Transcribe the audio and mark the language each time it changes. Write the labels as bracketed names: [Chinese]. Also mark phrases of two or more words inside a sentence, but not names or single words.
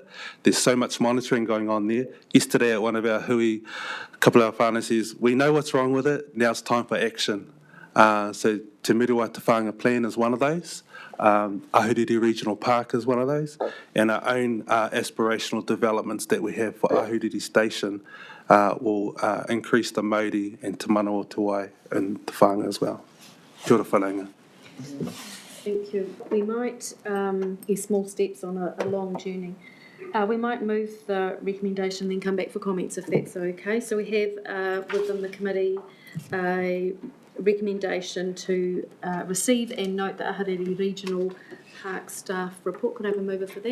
[English] There's so much monitoring going on there. Yesterday at one of our hui, a couple of our whānau says, we know what's wrong with it, now it's time for action. So Te Muriwai Te Whānga Plan is one of those. Ahuriri Regional Park is one of those. And our own aspirational developments that we have for Ahuriri Station will increase the Māori and Te Manawa Te Wai in Te Whānga as well. [Māori] Kia ora whanaunga. [English] Thank you. We might, small steps on a long journey. We might move the recommendation and then come back for comments if that's okay. So we have within the committee a recommendation to receive and note the Ahuriri Regional Park Staff Report. Could I have a mover for that?